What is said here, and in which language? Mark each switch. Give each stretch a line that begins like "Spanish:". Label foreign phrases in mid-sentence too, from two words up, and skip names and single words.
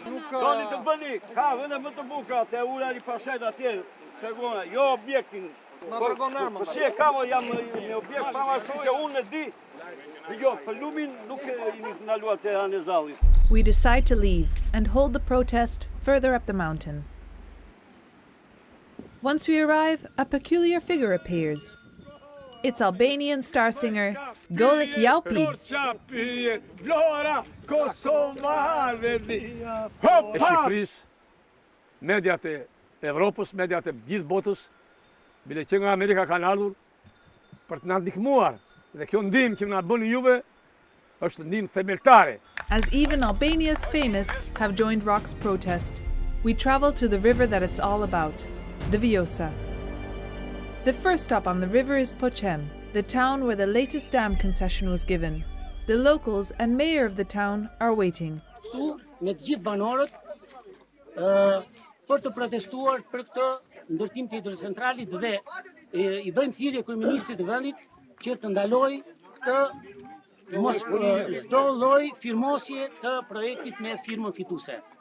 English: We decide to leave and hold the protest further up the mountain. Once we arrive, a peculiar figure appears. It's Albanian star singer Golek Jaupi.
Albanian: E Shqipërisë, mediat e Evropës, mediat e gjithë botës, bile që nga Amerika kanë ardhur për të na ndihmuar. Dhe kjo ndihmë që na bëni juve është ndihmë themeltare.
English: As even Albania's famous have joined Rok's protest, we travel to the river that it's all about, the Vjosa. The first stop on the river is Pochem, the town where the latest dam concession was given. The locals and mayor of the town are waiting.
Albanian: Këtu me të gjithë banorët për të protestuar për këtë ndërtim të hidrocentralit dhe i bëjmë thirrje kryeministrit të vendit që të ndalojë këtë mos çdo lloj firmosje të projektit me firmën fituese.